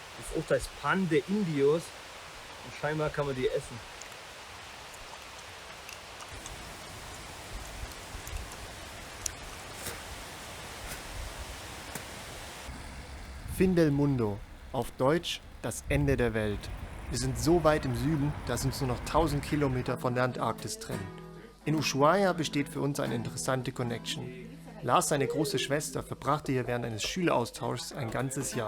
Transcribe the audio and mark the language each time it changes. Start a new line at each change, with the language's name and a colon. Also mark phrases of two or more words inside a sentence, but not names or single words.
German: Oh, da ist Pan de Indios. Und scheinbar kann man die essen. Fin del Mundo, auf Deutsch das Ende der Welt. Wir sind so weit im Süden, dass uns nur noch 1000 Kilometer von der Antarktis trennen. In Ushuaia besteht für uns eine interessante Connection. Lars, seine große Schwester, verbrachte hier während eines Schüleraustauschs ein ganzes Jahr.